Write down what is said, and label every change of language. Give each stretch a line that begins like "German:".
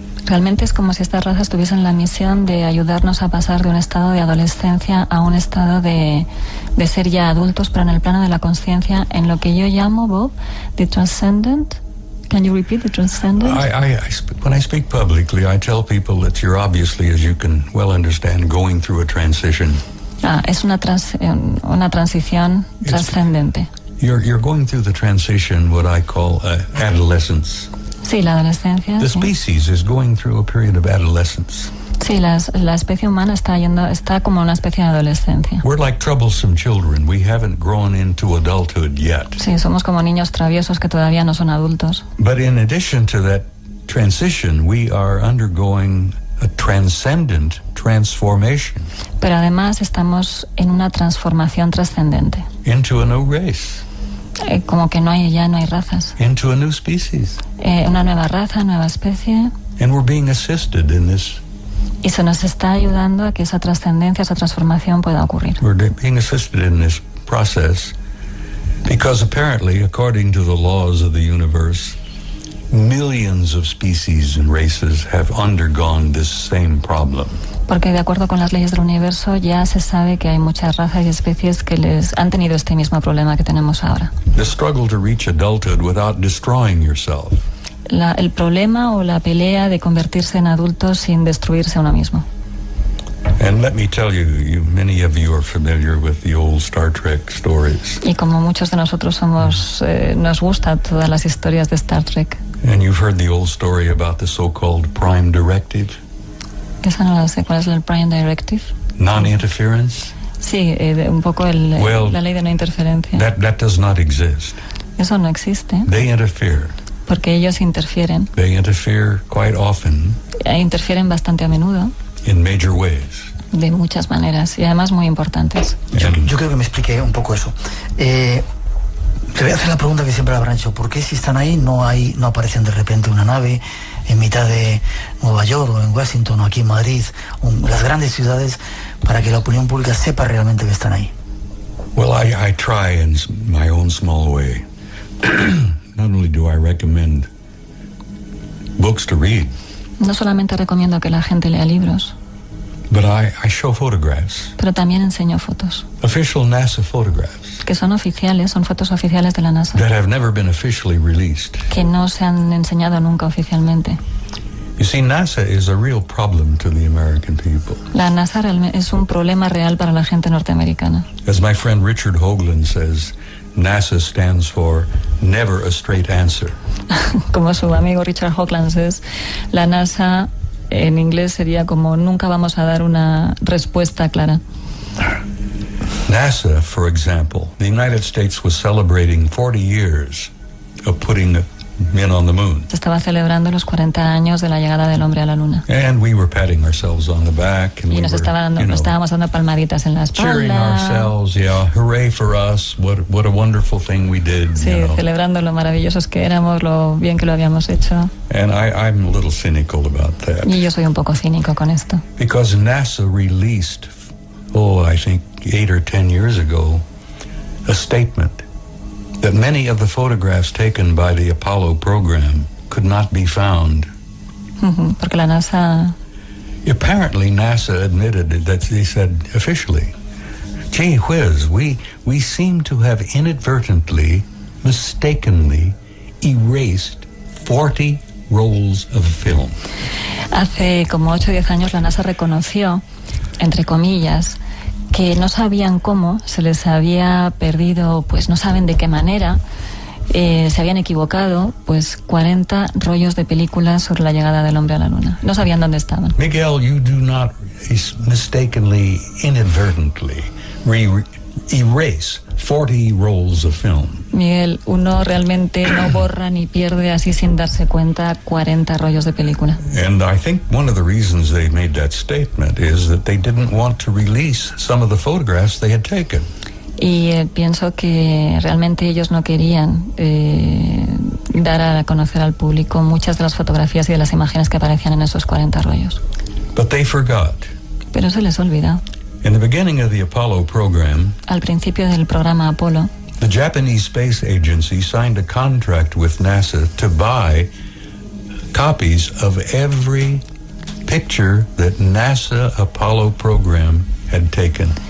Spanish: Realmente es como si estas razas tuviesen la misión de ayudarnos a pasar de un estado de adolescencia a un estado de ser ya adultos, pero en el plano de la conciencia, en lo que yo llamo, Bob,
English: the transcendent. Can you repeat the transcendent? When I speak publicly, I tell people that you're obviously, as you can well understand, going through a transition.
Spanish: Es una transición trascendente.
English: You're going through the transition, what I call adolescence.
Spanish: Sí, la adolescencia.
English: The
Spanish: sí.
English: species is going through a period of adolescence.
Spanish: Sí, la especie humana está como una especie de adolescencia.
English: We're like troublesome children. We haven't grown into adulthood yet.
Spanish: Sí, somos como niños traviesos que todavía no son adultos.
English: But in addition to that transition, we are undergoing a transcendent transformation.
Spanish: Pero además estamos en una transformación trascendente.
English: Into a new race.
Spanish: Como que ya no hay razas.
English: Into a new species.
Spanish: Una nueva raza, nueva especie.
English: And we're being assisted in this.
Spanish: Y se nos está ayudando a que esa trascendencia, esa transformación pueda ocurrir.
English: We're being assisted in this process Because apparently, according to the laws of the universe, millions of species and races have undergone this same problem.
Spanish: Porque de acuerdo con las leyes del universo ya se sabe que hay muchas razas y especies que les han tenido este mismo problema que tenemos ahora.
English: The struggle to reach adulthood without destroying yourself.
Spanish: El problema o la pelea de convertirse en adultos sin destruirse a uno mismo.
English: And let me tell you, many of you are familiar with the old Star Trek stories.
Spanish: Y como muchos de nosotros nos gustan todas las historias de Star Trek.
English: And you've heard the old story about the so-called Prime Directive.
Spanish: Esa no la sé. ¿Cuál es el Prime Directive?
English: Non-interference.
Spanish: Sí, un poco la ley de no interferencia.
English: That does not exist.
Spanish: Eso no existe.
English: They interfere.
Spanish: Porque ellos interfieren.
English: They interfere quite often.
Spanish: Interfieren bastante a menudo.
English: In major ways.
Spanish: De muchas maneras y además muy importantes. Yo creo que me expliqué un poco eso. Le voy a hacer la pregunta que siempre le habrán hecho. ¿Por qué si están ahí no aparecen de repente una nave en mitad de Nueva York o en Washington o aquí en Madrid, o en las grandes ciudades, para que la opinión pública sepa realmente que están ahí?
English: Well, I try in my own small way. Not only do I recommend books to read,
Spanish: no solamente recomiendo que la gente lea libros,
English: but I show photographs.
Spanish: Pero también enseño fotos.
English: Official NASA photographs.
Spanish: Que son oficiales, son fotos oficiales de la NASA.
English: That have never been officially released.
Spanish: Que no se han enseñado nunca oficialmente.
English: You see, NASA is a real problem to the American people.
Spanish: La NASA es un problema real para la gente norteamericana.
English: As my friend Richard Hoagland says, NASA stands for Never a Straight Answer.
Spanish: Como su amigo Richard Hoagland
English: says,
Spanish: la NASA en inglés sería como nunca vamos a dar una respuesta clara.
English: NASA, for example, the United States was celebrating 40 years of putting men on the moon.
Spanish: Se estaba celebrando los 40 años de la llegada del hombre a la luna.
English: And we were patting ourselves on the back. And
Spanish: nos estábamos dando palmaditas en la espalda.
English: Cheering ourselves, yeah, hooray for us, what a wonderful thing we did.
Spanish: Sí, celebrando lo maravillosos que éramos, lo bien que lo habíamos hecho.
English: And I'm a little cynical about that.
Spanish: Y yo soy un poco cínico con esto.
English: Because NASA released, I think 8 or 10 years ago, a statement that many of the photographs taken by the Apollo program could not be found.
Spanish: Porque la NASA...
English: Apparently NASA admitted that they said officially, gee whiz, we seem to have inadvertently, mistakenly erased 40 rolls of film.
Spanish: Hace como 8 o 10 años la NASA reconoció, entre comillas, que no sabían cómo, se les había perdido, pues no saben de qué manera, se habían equivocado, pues 40 rollos de películas sobre la llegada del hombre a la luna. No sabían dónde estaban.
English: Miguel, you do not mistakenly, inadvertently erase 40 rolls of film.
Spanish: Miguel, uno realmente no borra ni pierde así sin darse cuenta 40 rollos de película.
English: And I think one of the reasons they made that statement is that they didn't want to release some of the photographs they had taken.
Spanish: Y pienso que realmente ellos no querían dar a conocer al público muchas de las fotografías y de las imágenes que aparecían en esos 40 rollos.
English: But they forgot.
Spanish: Pero se les olvida.
English: In the beginning of the Apollo program,
Spanish: al principio del programa Apolo,
English: the Japanese Space Agency signed a contract with NASA to buy copies of every picture that NASA Apollo program had taken.